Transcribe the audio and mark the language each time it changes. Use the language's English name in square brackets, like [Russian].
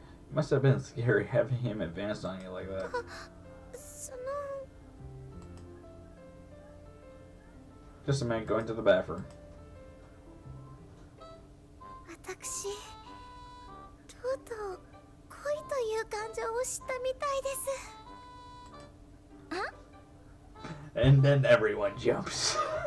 [English] It must have been scary having him advance on you like that. [Japanese] その [English] Just a minute, going to the bathroom. [Japanese] 私、とうとう恋という感情を知ったみたいです。 [English] And then everyone jumps.